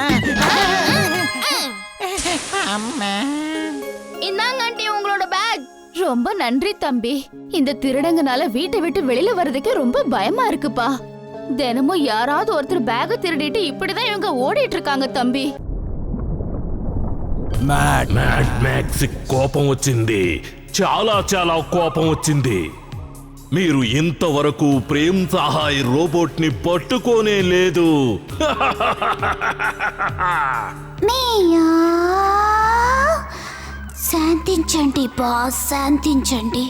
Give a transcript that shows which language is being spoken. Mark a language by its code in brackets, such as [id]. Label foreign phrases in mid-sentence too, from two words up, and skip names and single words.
[ta] இந்தாங்க ஆண்டி, உங்களோட பேக். ரொம்ப நன்றி தம்பி. இந்த திருடங்கனால வீட்டை விட்டு வெளியில வர்றதுக்கு ரொம்ப பயமா இருக்குப்பா. தினமும் யாராவது ஒருத்தர் பேக திருடிட்டு இப்படிதான் இவங்க ஓடிட்டு இருக்காங்க தம்பி. [te] మ్యాక్స్ కోపం వచ్చింది. చాలా చాలా కోపం వచ్చింది. మీరు ఇంతవరకు ప్రేమ్ సహాయ్ రోబోట్ ని పట్టుకోనే లేదు. శాంతించండి బాస్, శాంతించండి.